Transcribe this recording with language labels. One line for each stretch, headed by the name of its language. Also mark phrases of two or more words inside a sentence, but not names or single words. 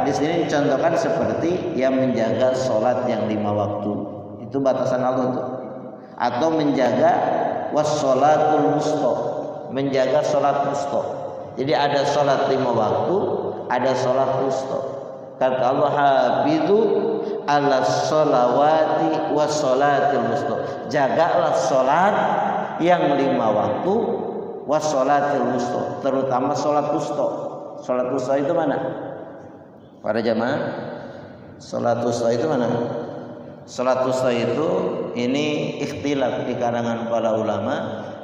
Indonesian: Di sini dicontohkan seperti yang menjaga sholat yang 5 waktu. Itu batasan Allah itu. Atau menjaga
Arabic: والصلاة الوسطى,
Indonesian: menjaga sholat wusta. Jadi ada sholat 5 waktu, ada sholat wusta. Kata Allah,
Arabic: حافظوا على الصلوات والصلاة الوسطى.
Indonesian: Jagalah sholat yang 5 waktu,
Arabic: والصلاة الوسطى,
Indonesian: terutama sholat wusta. Sholat wusta itu mana? Para jamaah, sholat wusta itu mana? Sholat wusta itu ini ikhtilaf di kalangan para ulama.